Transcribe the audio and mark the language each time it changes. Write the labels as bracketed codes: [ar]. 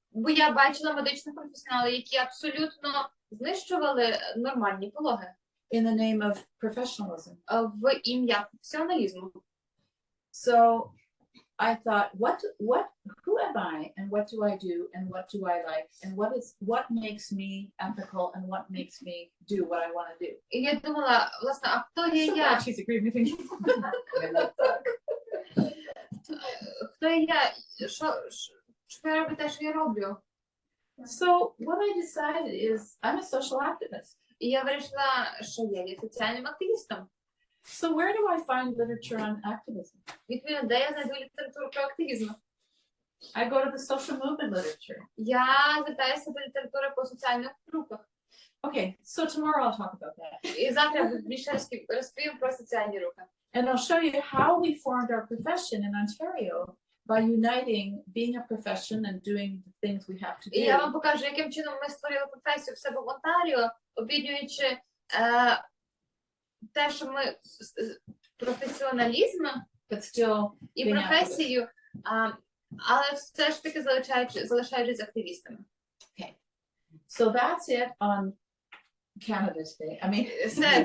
[uk] Бо я бачила медичних професіоналів, які абсолютно знищували нормальні пологи. [en] In the name of professionalism. [uk] В ім'я професіоналізму. [en] So I thought, who am I and what do I do and what do I like and what makes me ethical and what makes me do what I want to do. [uk] І я думала, власне, а хто є я? [en] She's agreed with me. [uk] Хто є я? Що я роблю те, що я роблю? [en] So what I decided is I'm a social activist. [uk] І я вирішила, що я є соціальним активістом. [en] So where do I find literature on activism? [uk] Відповідно, де я знайду літературу про активізм? [en] I go to the social movement literature. [uk] Я звертаюся до літератури по соціальних групах. [en] Okay, so tomorrow I'll talk about that. [uk] І завтра більше розповім про соціальні рухи. [en] And I'll show you how we formed our profession in Ontario by uniting being a profession and doing the things we have to do. [uk] І я вам покажу, яким чином ми створили професію в себе в Онтаріо, об'єднуючи те, що ми професіоналізм і професію, але все ж таки залишаючись активістами. [en] Okay. So that's it on Canada's Day. I mean,